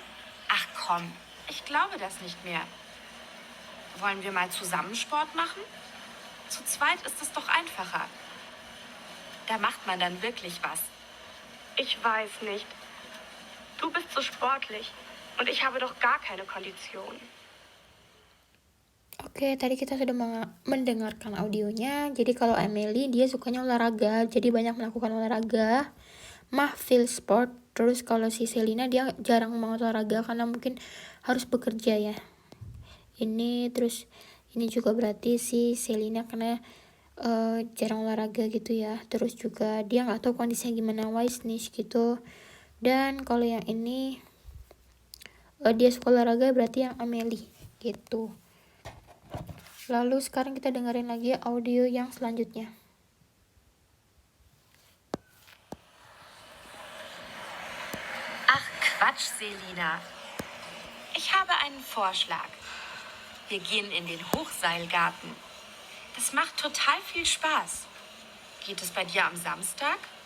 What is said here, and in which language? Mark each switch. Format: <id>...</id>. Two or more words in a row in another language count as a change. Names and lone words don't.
<de>Ach komm, ich glaube das nicht mehr. Wollen wir mal zusammen Sport machen? Zu zweit ist es doch einfacher. Da macht man dann wirklich was. Ich weiß nicht. Du bist so sportlich und ich habe doch gar keine Kondition.</de> <id>Oke, tadi kita sudah mendengarkan audionya. Jadi kalau Emily, dia sukanya olahraga, jadi banyak melakukan olahraga.</id> <de>Mah feel sport.</de> <id>Terus kalau si Selina, dia jarang banget olahraga karena mungkin harus bekerja ya. Ini terus ini juga berarti si Selina karena jarang olahraga gitu ya. Terus juga dia nggak tahu kondisinya gimana,</id> <de>wise niche</de> <id>gitu. Dan kalau yang ini dia suka olahraga, berarti yang Amelie gitu. Lalu sekarang kita dengerin lagi audio yang selanjutnya.</id> <de>Ach Quatsch, Selina. Ich habe einen Vorschlag. Wir gehen in den Hochseilgarten. Das macht total viel Spaß. Geht es bei dir am Samstag?</de>